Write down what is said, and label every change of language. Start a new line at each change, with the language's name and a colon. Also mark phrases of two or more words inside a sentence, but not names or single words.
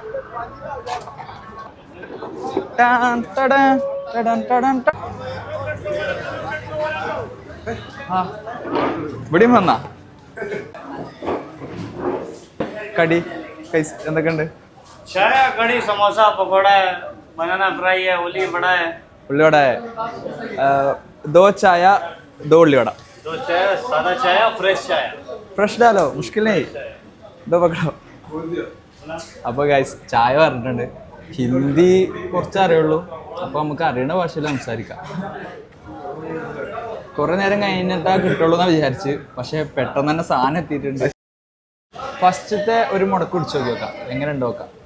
Malayalam: ഇവിടെയും വന്നാ കടി എന്തൊക്കെയുണ്ട്? ചായ, കടി, സമോസ, പക്കോട,
English: banana fry,
Malayalam: ഉള്ളിവട.
Hindi: ഉള്ളിവട दो चाय दो उल्लीवड़. दो चाय, सादा चाय, फ्रेश चाय. फ्रेश डालो, मुश्किल नहीं. दो पकड़ो.
Malayalam: അപ്പോൾ ഗൈസ് ചായ പറഞ്ഞിട്ടുണ്ട്. ഹിന്ദി കുറച്ച് അറിയുള്ളൂ, അപ്പോൾ നമുക്ക് അറിയണ ഭാഷയിൽ സംസാരിക്കാം. കുറേ നേരം കഴിഞ്ഞിട്ടാ കിട്ടുള്ളൂ എന്നാണ് വിചാരിച്ച്, പക്ഷെ പെട്ടെന്ന് തന്നെ സാധനം എത്തിയിട്ടുണ്ട്. ഫസ്റ്റത്തെ ഒരു മുടക്ക് കുടിച്ചു നോക്കി നോക്കാം, എങ്ങനെ ഉണ്ട് നോക്കാം.